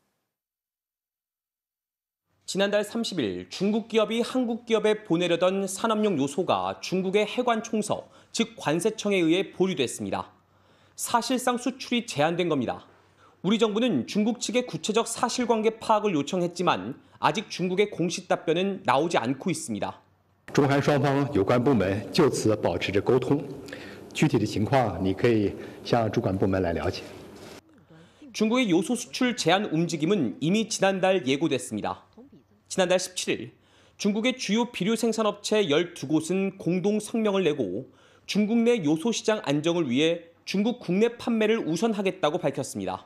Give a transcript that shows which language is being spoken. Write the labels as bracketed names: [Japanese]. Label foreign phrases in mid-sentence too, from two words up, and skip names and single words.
[Korean] 지난달 30일 중국 기업이 한국 기업에 보내려던 산업용 요소가 중국의 해관 총서, 즉 관세청에 의해 보류됐습니다. 사실상 수출이 제한된 겁니다. 우리 정부는 중국 측의 구체적 사실관계 파악을 요청했지만 아직 중국의 공식 답변은 나오지 않고 있습니다. [Chinese] 中韩双方有关部门就此保持着沟通，具体的情况你可以向主管部门来了解。 [Korean] 중국의 요소 수출 제한 움직임은 이미 지난달 예고됐습니다. 지난달 17일 중국의 주요 비료 생산업체 12곳은 공동 성명을 내고 중국 내 요소 시장 안정을 위해 중국 국내 판매를 우선하겠다고 밝혔습니다.